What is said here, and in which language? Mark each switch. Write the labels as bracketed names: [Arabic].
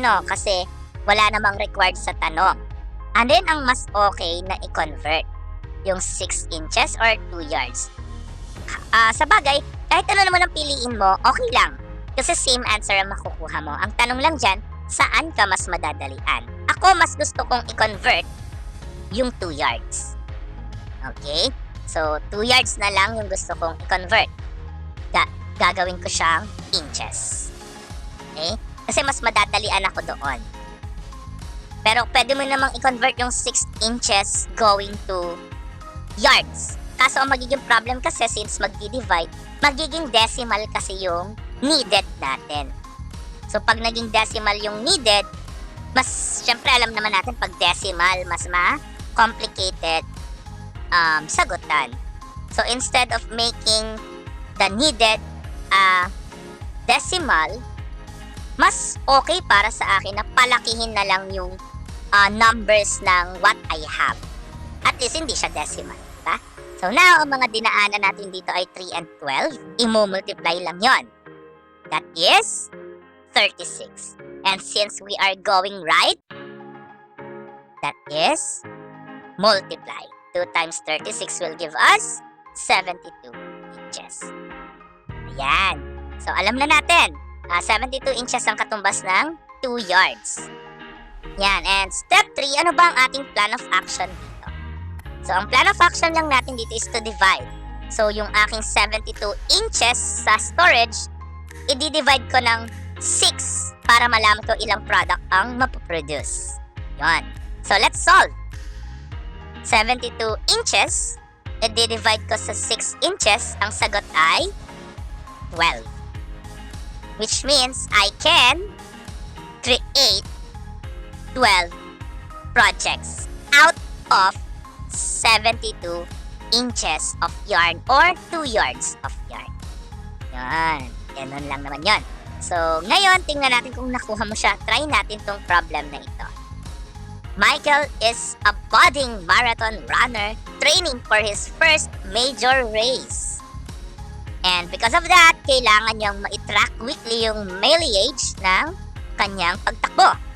[Filipino] Kasi wala namang required sa tanong. And then, ang mas okay na i-convert, yung 6 inches or 2 yards. Sa bagay, kahit ano naman ang piliin mo, okay lang. Kasi same answer ang makukuha mo. Ang tanong lang dyan, saan ka mas madadalian? Ako, mas gusto kong i-convert yung 2 yards. Okay? So, 2 yards na lang yung gusto kong i-convert. Gagawin ko siyang inches. Okay? Kasi mas madadalian ako doon. Pero pwede mo namang i-convert yung 6 inches going to yards. Kaso ang magiging problem kasi since magdi-divide, magiging decimal kasi yung needed natin. So pag naging decimal yung needed, mas syempre alam naman natin pag decimal, mas ma-complicated sagutan. [English] So instead of making the needed decimal, [Filipino] mas okay para sa akin na palakihin na lang yung [English] numbers ng what I have. [Filipino] At least hindi siya decimal, diba? So now, ang mga dinaanan natin dito ay 3 and 12. I-multiply lang yon. [English] That is 36. And since we are going right, that is multiply. 2 times 36 will give us 72 inches. [Filipino] Ayan. So, alam na natin. 72 inches ang katumbas ng 2 yards. Yan. And step 3, ano ba ang ating plan of action dito? So, ang plan of action lang natin dito is to divide. So, yung aking 72 inches sa storage, i-divide ko ng 6 para malaman ko ilang product ang mapoproduce. Yan. [English] So, let's solve. [Filipino] 72 inches, i-divide ko sa 6 inches, ang sagot ay 12. [English] Which means I can create 12 projects out of 72 inches of yarn or 2 yards of yarn. [Filipino] Yan. Ganun lang naman yan. So, ngayon, tingnan natin kung nakuha mo siya. Try natin tong problem na ito. [English] Michael is a budding marathon runner training for his first major race. And because of that, [Filipino] kailangan niyang ma-track weekly yung mileage ng kanyang pagtakbo.